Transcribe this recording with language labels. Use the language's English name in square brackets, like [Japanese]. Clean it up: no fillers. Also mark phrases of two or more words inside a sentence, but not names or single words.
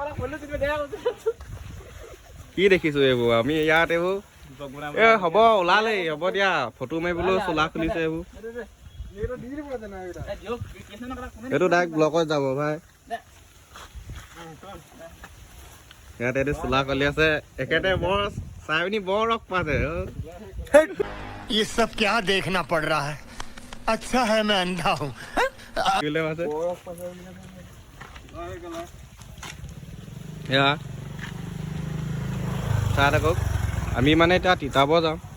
[Assamese] কি দেখিছো এইবোৰ আমি ইয়াত এইবোৰ এ হ'ব ওলালেই হ'ব দিয়া ফটো মাৰিবলৈও চোলা খুলিছে এইবোৰ এইটো ডাইৰেক্ট ব্লকত যাব ভাই ইয়াত এইটো চোলা খুলি আছে একেতে বৰ চাই পিনি বৰ ৰস পাইছে [Hindi] ये सब क्या देखना पड़ रहा है अच्छा है मैं अंधा हूँ [Assamese] চাই থাকক আমি মানে এতিয়া তিতাব যাওঁ